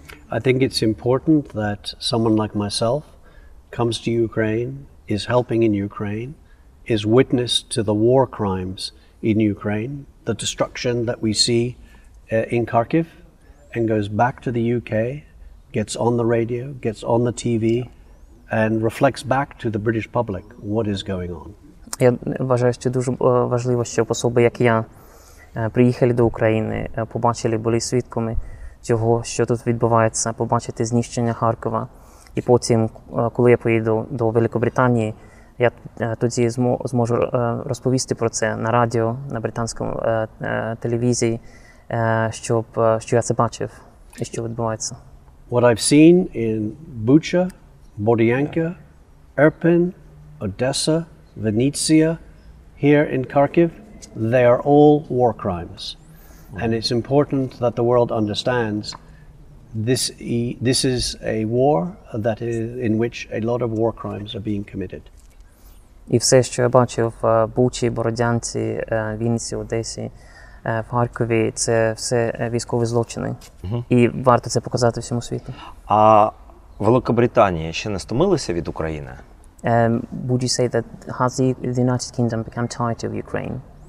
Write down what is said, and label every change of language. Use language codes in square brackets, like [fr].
[en] I think it's important that someone like myself comes to Ukraine, is helping in Ukraine, is witness to the war crimes in Ukraine, the destruction that we see in Kharkiv, and goes back to the UK, gets on the radio, gets on the TV, and reflects back to the British public what is going on. [uk] Я вважаю, що дуже важливо, щоб особи, як я, приїхали до України, побачили, були свідками цього, що тут відбувається, побачити знищення Харкова. І потім, коли я поїду до Великобританії, я тоді зможу розповісти про це на радіо, на британському телевізії, що я це бачив і що відбувається. [en] What I've seen in Bucha, Bordianka, Irpin, Odessa, Vinnytsia, here in Kharkiv, they are all war crimes. And it's important that the world understands this is a war that is in which a lot of war crimes are being committed. [uk] І все, що я бачив в Бучі, Бородянці, Вінниці, Одесі, в Харкові, це все військові злочини. І варто це показати всьому світу. А Великобританія ще не стомилася від України? [en] Would you say that has the United Kingdom become tired of Ukraine?